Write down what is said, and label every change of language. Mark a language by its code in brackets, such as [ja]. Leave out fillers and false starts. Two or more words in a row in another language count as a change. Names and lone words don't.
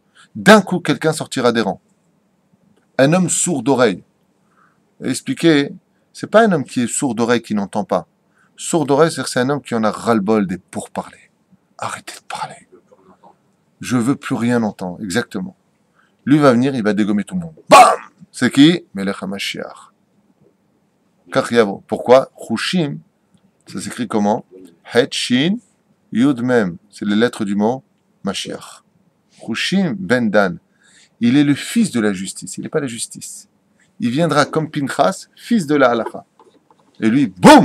[fr] D'un coup, quelqu'un sortira des rangs. Un homme sourd d'oreille. Expliquer, c'est pas un homme qui est sourd d'oreille qui n'entend pas. Sourd d'oreille, c'est un homme qui en a ras-le-bol des pourparlers. Arrêtez de parler. Je veux plus rien entendre, exactement. Lui va venir, il va dégommer tout le monde. Bam! C'est qui? [he] מלך המשיח. כך יבוא. [fr] Pourquoi? Chushim, ça s'écrit comment? [he] חית, שין, יוד, מם. [fr] C'est les lettres du mot Mashiach. Chushim ben Dan. Il est le fils de la justice. Il n'est pas la justice. Il viendra comme Pinchas, fils de la halacha. Et lui, boum!